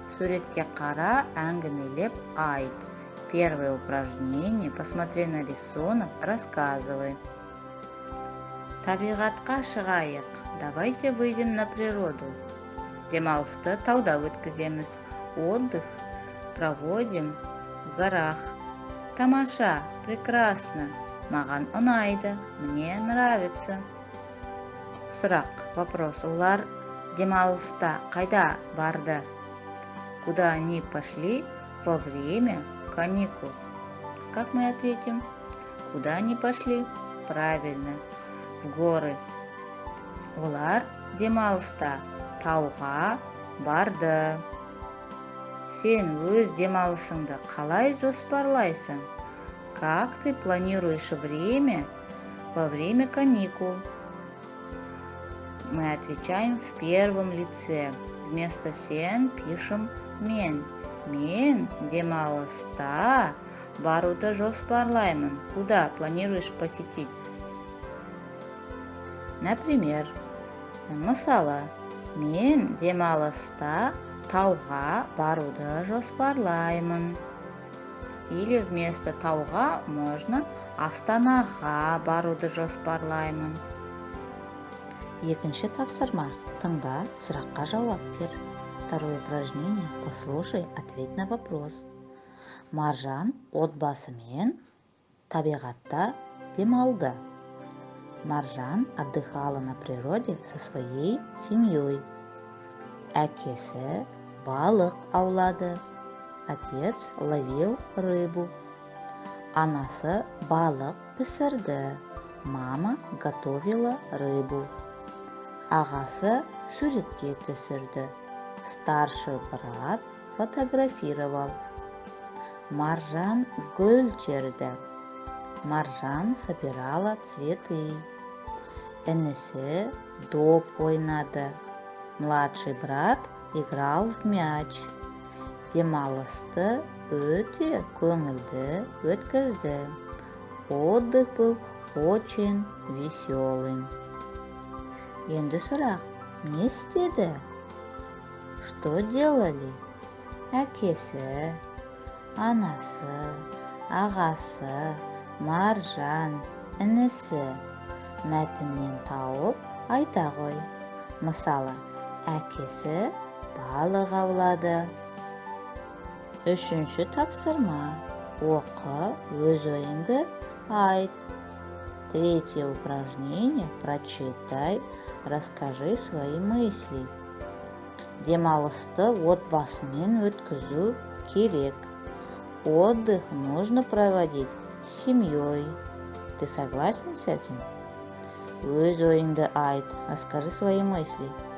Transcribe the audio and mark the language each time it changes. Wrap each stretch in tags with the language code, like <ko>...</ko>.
<kk>Суретке қара, әңгімелеп айт.</kk> <ru>Первое упражнение. Посмотри на рисунок, рассказывай.</ru> <kk>Табиғатқа шығайық.</kk> <ru>Давайте выйдем на природу.</ru> <kk>Демалысты тауда өткіземіз.</kk> <ru>Отдых проводим в горах.</ru> <kk>Тамаша, прекрасно. Маған ұнайды.</kk> <ru>Мне нравится.</ru> <kk>Сұрақ,</kk> <ru>вопрос.</ru> <kk>Олар демалыста қайда барды?</kk> <ru>Куда они пошли во время каникул? Как мы ответим? Куда они пошли? Правильно, в горы.</ru> <kk>Олар демалыста тауға барды. Сен өз демалысыңды қалай жоспарлайсың?</kk> <ru>Как ты планируешь время во время каникул? Мы отвечаем в первом лице. Вместо сен пишем мен.</ru> <kk>Мен демалыста баруды жоспарлаймын.</kk> <ru>Куда планируешь посетить?</ru> <kk>Например, мысалы, мен демалыста тауға баруды жоспарлаймын.</kk> <ru>Или вместо</ru> <kk>тауға можно Астанаға баруды жоспарлаймын. Екінші тапсырма. Тыңда, сұраққа жауап бер.</kk> <ru>Второе упражнение. Послушай, ответь на вопрос.</ru> <kk>Маржан отбасымен табиғатта демалды.</kk> <ru>Маржан отдыхала на природе со своей семьей.</ru> <kk>Әкесі балық аулады.</kk> <ru>Отец ловил рыбу.</ru> <kk>Анасы балық пісірді.</kk> <ru>Мама готовила рыбу.</ru> <kk>Ағасы суретке түсірді.</kk> <ru>Старший брат фотографировал.</ru> <kk>Маржан гүл терді.</kk> <ru>Маржан собирала цветы.</ru> <kk>Інісі доп ойнады.</kk> <ru>Младший брат играл в мяч.</ru> <kk>Демалысты өте көңілді өткізді.</kk> <ru>Отдых был очень веселым.</ru> <kk>Енді сұрақ, не істеді?</kk> <ru>Что делали?</ru> <kk>Әкесі, анасы, ағасы, Маржан, інісі. Мәтіннен тауып айта ғой. Мысалы, әкесі балық аулады. Үшінші тапсырма. Оқы, өз ойыңды айт.</kk> <ru>Третье упражнение. Прочитай, расскажи свои мысли.</ru> <kk>Демалысты отбасымен өткізу керек.</kk> <ru>Отдых нужно проводить с семьей. Ты согласен с этим?</ru> <kk>Өз ойыңды айт,</kk> <ru>расскажи свои мысли.</ru>